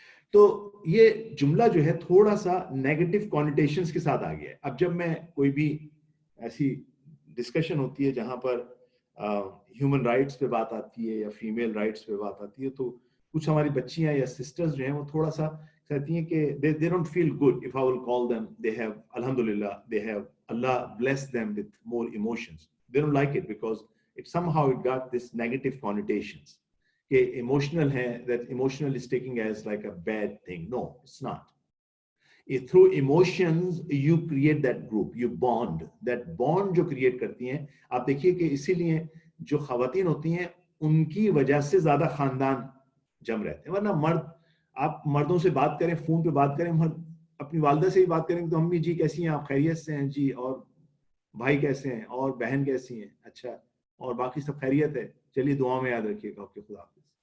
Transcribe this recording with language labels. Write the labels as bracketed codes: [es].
[ur] تو یہ جملہ جو ہے تھوڑا سا نیگیٹو کونوٹیشنز کے ساتھ آ گیا ہے. اب جب میں کوئی بھی ایسی ڈسکشن ہوتی ہے جہاں پر ہیومن رائٹس پہ بات آتی ہے یا فیمیل رائٹس پہ بات آتی ہے تو کچھ ہماری بچیاں یا سسٹرز جو ہیں وہ تھوڑا سا کہتی ہیں کہ [en] they don't feel good if I will call them. They have alhamdulillah, they have Allah bless them with more emotions. They don't like it because it somehow it got this negative connotations. [ur] کہ emotional ہے, [en] that emotional is taking as like a bad thing. No, it's not. Through emotions you create that group, you bond. That bond [ur] جو create کرتی ہیں, آپ دیکھیے کہ اسی لیے جو خواتین ہوتی ہیں ان کی وجہ سے زیادہ خاندان جم رہتے ہیں. ورنہ مرد, آپ مردوں سے بات کریں, فون پہ بات کریں, اپنی والدہ سے ہی بات کریں تو امی جی کیسی ہیں, آپ خیریت سے ہیں جی, اور بھائی کیسے ہیں, اور بہن کیسی ہیں, اچھا, اور باقی سب خیریت ہے, چلیے دعا میں یاد رکھیے گا, آپ کے خدا حافظ.